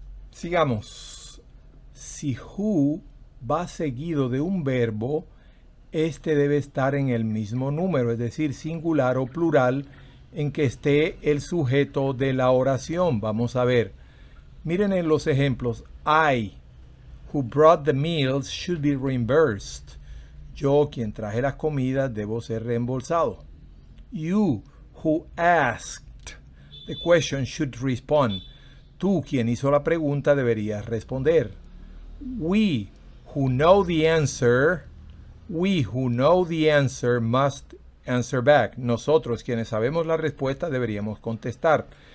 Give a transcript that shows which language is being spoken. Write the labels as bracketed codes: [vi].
[es] Sigamos. Si who va seguido de un verbo, este debe estar en el mismo número, es decir, singular o plural, en que esté el sujeto de la oración. Vamos a ver. Miren en los ejemplos. [en] I, who brought the meals, should be reimbursed. [es] Yo, quien traje las comidas, debo ser reembolsado. [en] You, who asked the question, should respond. [es] Tú, quien hizo la pregunta, deberías responder. [en] We, who know the answer must answer back. [es] Nosotros, quienes sabemos la respuesta, deberíamos contestar.